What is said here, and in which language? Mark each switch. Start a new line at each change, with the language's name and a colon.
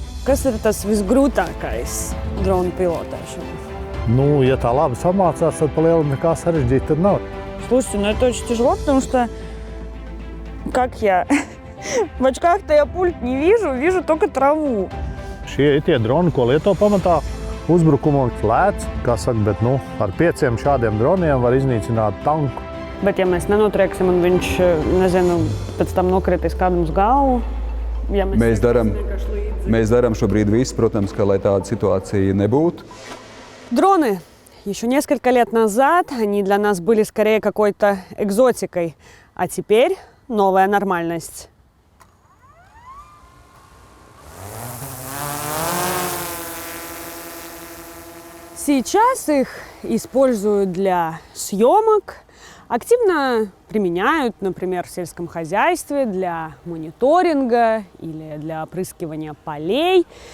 Latvian: Kas ir tas visgrūtākais dronu pilotēšanā? Ну, ja tā labi samācās, tad pa lielam nekā sarežģīta tad nav.
Russian: Слушайте, ну это очень тяжело, потому что как я в очках-то я пульт не вижу, вижу только траву.
Latvian: Šie ir tie droni, ko lieto pamatā uzbrukumam lēts, kā saka, bet ar 5 šādiem droniem var iznīcināt tanku. Bet ja mēs nenotrieksim un viņš, nezinu, pēc tam nokritīs kādam uz galvu, ja Mēs darām šobrīd visu, protams, lai tāda
Russian: ситуация
Latvian: nebūtu.
Russian: Дроны. Еще несколько лет назад они для нас были скорее какой-то экзотикой, а теперь новая нормальность. Сейчас их используют для съемок, активно применяют, например, в сельском хозяйстве для мониторинга или для опрыскивания полей.